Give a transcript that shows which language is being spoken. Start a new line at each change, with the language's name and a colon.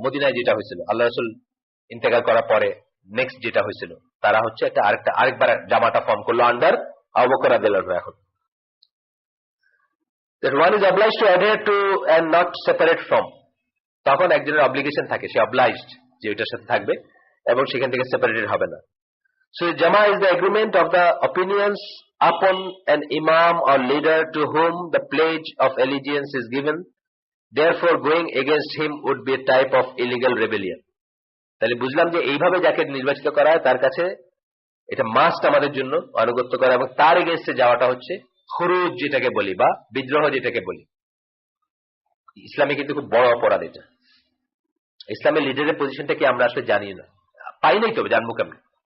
Bangla: মদিনায় যেটা হয়েছিল আল্লাহ রাসূল ইন্তেকাল করার পরে নেক্সট যেটা হয়েছিল, তারা হচ্ছে আরেকবার জামাটা ফর্ম করলো আন্ডার আবু বকর রাদিয়াল্লাহু আনহু। এখন
English: that one is obliged to adhere to and not separate from,
Bangla: তখন একজনের অব্লিগেশন থাকে, সে obliged যে ওইটার সাথে থাকবে এবং সেখান থেকে সেপারেটেড হবে না।
English: So Jama is the agreement of the opinions upon an imam or leader to whom the pledge of allegiance is given. Therefore going against him would be a type of illegal rebellion.
Bangla: তাহলে বুঝলাম যে এইভাবে যাকে নির্বাচিত করা হয় তার কাছে এটা মাস্ট আমাদের জন্য আনুগত্য করা, এবং তার এগেইনস্টে যাওয়াটা হচ্ছে খুরুজ যেটাকে বলি, বা বিদ্রোহ যেটাকে বলি। ইসলামে কিন্তু খুব বড় অপরাধ এটা। ইসলামের লিডারের পজিশনটা কি আমরা আসলে জানি না, পাই নাই, তবে জানবো কেমন।